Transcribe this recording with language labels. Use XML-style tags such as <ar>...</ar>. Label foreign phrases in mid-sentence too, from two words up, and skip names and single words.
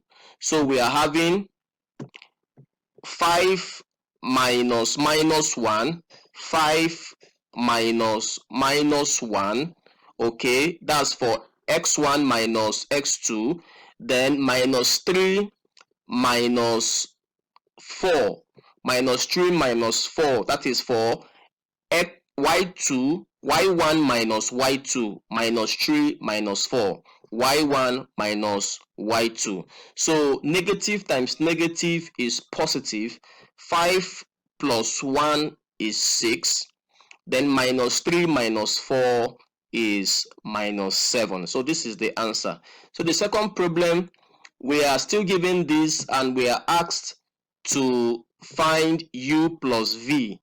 <en>So we are having 5 minus -1, 5 minus -1, okay, that's for x1 minus x2, then -3 minus 4, -3 minus 4, that is for y2, y1 minus y2, -3 minus 4, y1 minus y2. So negative times negative is positive. 5 plus 1 is 6, then -3 minus 4 is -7. So this is the answer. So the second problem, we are still given this and we are asked to find u plus v.</en>